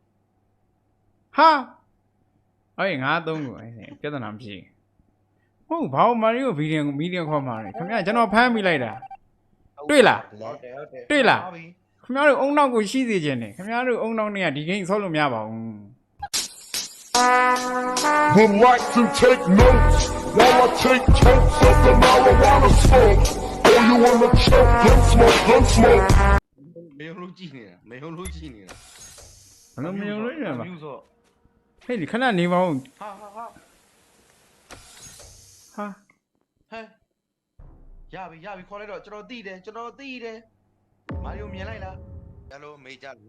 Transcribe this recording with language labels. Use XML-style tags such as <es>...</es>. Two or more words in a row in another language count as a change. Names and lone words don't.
<my>ဟာအဲ့ငါသုံးကိုအဲ့ပြဿနာမရှိဟုတ်ဘာမာရီယိုဗီဒီယိုမီဒီယိုခေါ်မှာလဲခင်ဗျာကျွန်တော်ဖမ်းမိလိုက်တာတွေ့လား ဟုတ်တယ် တွေ့လားခင်ဗျားတို့အုံနောက်ကိုရှိစေခြင်းနဲ့ခင်ဗျားတို့အုံနောက်နဲ့ကဒီဂိမ်းဆောက်လို့မရပါဘူး</my> <en>Would like to take notes while I take totes of the marijuana smoke. Oh, you wanna choke, gun smoke.</en> <my>မယုံလို့ကြည့်နေတာမယုံလို့ကြည့်နေတာ ဘယ်လိုမယုံလို့လဲပါ ယူဆို ဟဲ့ဒီခဏနေပါဦး ဟာ ဟာ ဟဲ့ရပြီခေါ်လိုက်တော့ကျွန်တော်သိတယ်မာရီယိုမြင်လိုက်လားရလို့မေးကြလို့</my>